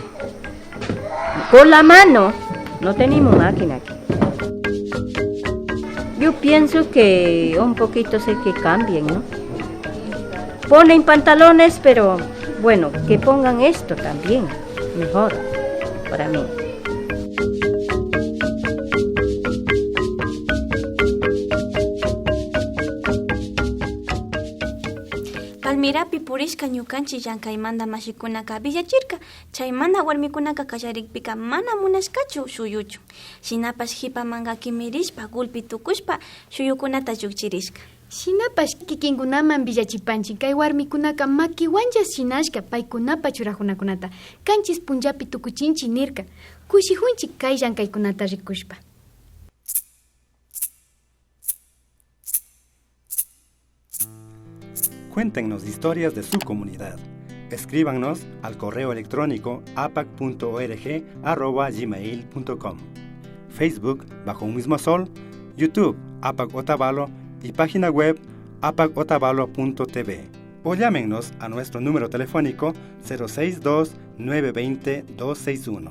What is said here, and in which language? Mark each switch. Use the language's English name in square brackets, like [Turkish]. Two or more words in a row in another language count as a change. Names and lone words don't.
[Spanish] Con la mano, no tenemos máquina aquí. Yo pienso que un poquito sé que cambien, ¿no? Ponen pantalones, pero bueno, que pongan esto también, mejor para mí. [Quechua] Palmirapi purishka ñukanchik llank'aymanta mashikunaka villachirka, chaymanta warmikunaka kallarikpika mana munashkachu shuyuchu. Shinapash hipamanqa kimirishpa, gulpi tukushpa, shuyukunata llukchirishka. Shinapash kikinkunaman villachipanchik kay warmikunaka makiwanchas shinashka paykunapa churajunakunata. Kanchis punllapi tukuchinchik nirka. Kushijunchik kay llankaykunata rikushpa. [Spanish] Cuéntenos historias de su comunidad. Escríbanos al correo electrónico apac.org@gmail.com, Facebook bajo un mismo sol, YouTube APAC Otavalo y página web apacotavalo.tv, o llámenos a nuestro número telefónico 062-920-261.